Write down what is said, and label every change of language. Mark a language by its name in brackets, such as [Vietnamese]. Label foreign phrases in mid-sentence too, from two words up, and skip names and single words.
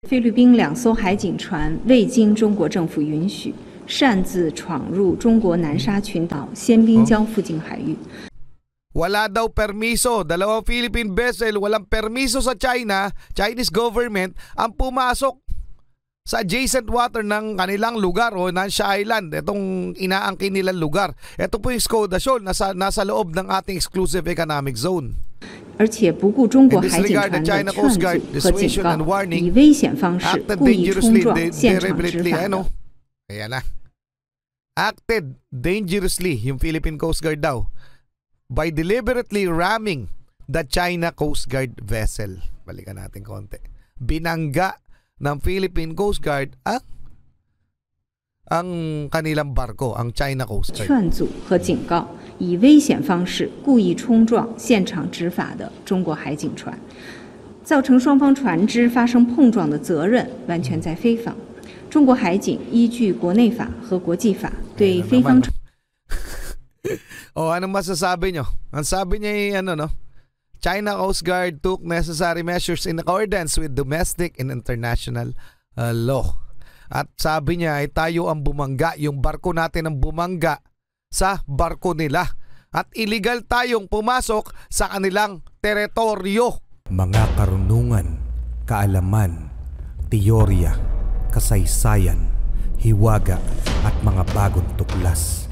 [Chinese] 菲律宾2艘海警船未经中国政府允许，擅自闯入中国南沙群岛仙滨礁附近海域。 [Filipino] Wala daw permiso. Dalawang [English] Philippine vessel, [Filipino] walang permiso sa China, [English] Chinese government, [Filipino] ang pumasok sa [English] adjacent water [Filipino] ng kanilang lugar o Nansha Island. Itong inaangkin nilang lugar. Ito po yung Skoda Shoal, nasa loob ng ating [English] exclusive economic zone. [Chinese] 而且不顾中国海警船的劝阻和警告，以危险方式故意冲撞现场执法的。 [Filipino] Ayan na. [English] Acted dangerously yung Philippine Coast Guard daw by deliberately ramming the China Coast Guard vessel. [Filipino] Balikan natin konti. Binangga ng Philippine Coast Guard ang kanilang barko, ang China Coast Guard. [Chinese] 劝阻和警告，以危险方式故意冲撞现场执法的中国海警船，造成双方船只发生碰撞的责任完全在菲方。中国海警依据国内法和国际法对菲方。 [Filipino] Anong masasabi nyo? Ang sabi niya [English] China Coast Guard took necessary measures in accordance with domestic and international law. [Filipino] At sabi niya ay tayo ang bumangga, yung barko natin ang bumangga sa barko nila. At illegal tayong pumasok sa kanilang teritoryo. Mga karunungan, kaalaman, teorya, kasaysayan, hiwaga at mga bagong tuklas.